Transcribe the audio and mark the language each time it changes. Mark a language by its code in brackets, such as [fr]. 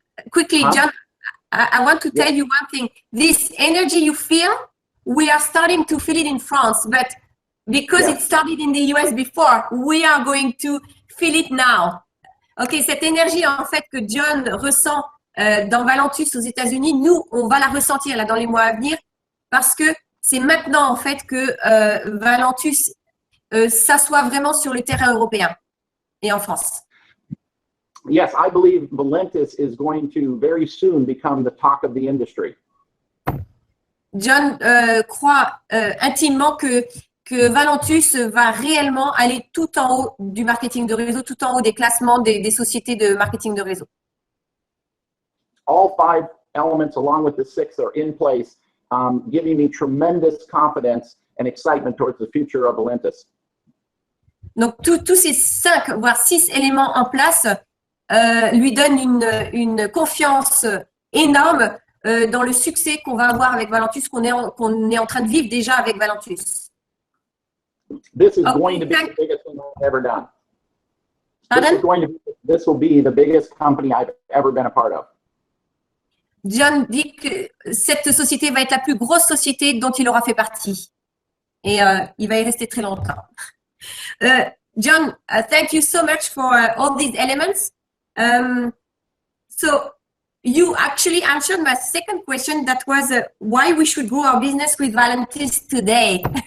[en] quickly, John, I want to tell you one thing. This energy you feel, we are starting to feel it in France, but because it started in the US before, we are going to feel it now. [fr] OK, cette énergie, en fait, que John ressent dans Valentus aux États-Unis, nous, on va la ressentir là dans les mois à venir parce que c'est maintenant, en fait, que Valentus s'assoit vraiment sur le terrain européen et en France. [en] Yes, I believe Valentis is going to very soon become the talk of the industry. [fr] John croit intimement que Valentus va réellement aller tout en haut du marketing de réseau, tout en haut des classements des sociétés de marketing de réseau. [en] All 5 elements along with the 6 are in place, giving me tremendous confidence and excitement towards the future of Valentis. [fr] Donc, tous ces 5, voire 6 éléments en place lui donnent une confiance énorme dans le succès qu'on va avoir avec Valentus, qu'on est en train de vivre déjà avec Valentus. [en] This is going to be the biggest thing I've ever done. [fr] Pardon? [en] This will be the biggest company I've ever been a part of. [fr] John dit que cette société va être la plus grosse société dont il aura fait partie. Et il va y rester très longtemps. [en] John, thank you so much for all these elements. So you actually answered my second question, that was why we should grow our business with Valentis today.